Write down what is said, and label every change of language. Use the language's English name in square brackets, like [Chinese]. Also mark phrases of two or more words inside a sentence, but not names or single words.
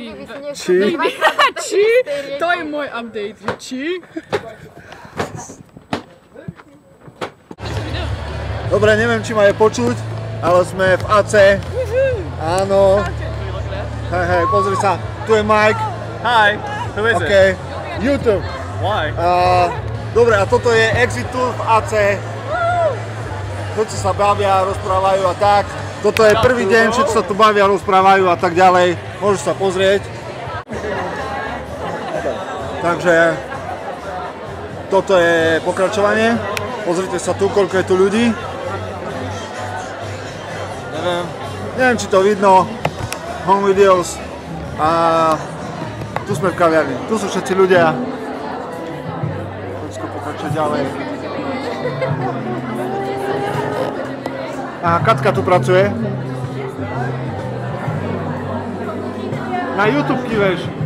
[Slovak] Či? Či? To je môj update. Či? Dobre, neviem, či ma je počuť, ale sme v AC. Áno. Hej, pozri sa, tu je Mike. [English] Hi, who is Okay. it? YouTube. Why? [Slovak] Dobre, a toto je [English] exit tour [Slovak] v AC. Všetci sa bavia, rozprávajú a tak. Toto je prvý deň, všetci sa tu bavia, rozprávajú a tak ďalej. Môžeš sa pozrieť. Takže toto je pokračovanie. Pozrite sa tu, koľko je tu ľudí. Neviem, či to vidno. [English] Home videos. [Slovak] A tu sme v kaviarni. Tu sú všetci ľudia. Poďsko pokračuje ďalej. A Katka tu pracuje. Na YouTube kýveš.